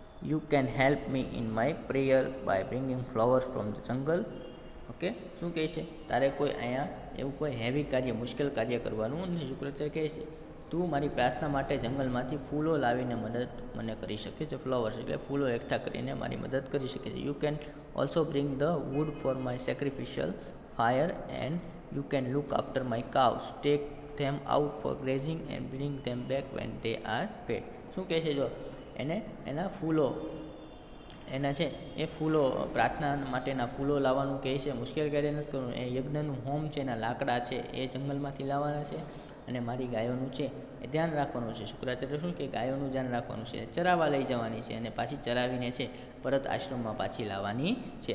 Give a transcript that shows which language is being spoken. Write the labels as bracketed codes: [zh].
[en] You can help me in my prayer by bringing flowers from the jungle. [gu] Okay, શું કહે છે તારે અહીંયા એવું કોઈ હેવી કાર્ય, મુશ્કેલ કાર્ય કરવાનું નથી. શુક્રાચાર્ય કહે છે તું મારી પ્રાર્થના માટે જંગલમાંથી ફૂલો લાવીને મદદ મને કરી શકે છે. ફ્લાવર્સ એટલે ફૂલો એકઠા કરીને મારી મદદ કરી શકે છે. [en] You can also bring the wood for my sacrificial fire and you can look after my cows, take them out for grazing and bring them back when they are fed. [gu] શું કહે છે, જો એના ફૂલો એના છે એ ફૂલો પ્રાર્થના માટેના ફૂલો લાવવાનું કહે છે, મુશ્કેલ કાર્ય નથી કરવાનું. એ યજ્ઞનું હોમ છે, એના લાકડા છે એ જંગલમાંથી લાવવાના છે, અને મારી ગાયોનું છે એ ધ્યાન રાખવાનું છે. શુક્રાચાર્ય શું કે ગાયોનું ધ્યાન રાખવાનું છે, ચરાવવા લઈ જવાની છે, અને પાછી ચરાવીને છે પરત આશ્રમમાં પાછી લાવવાની છે.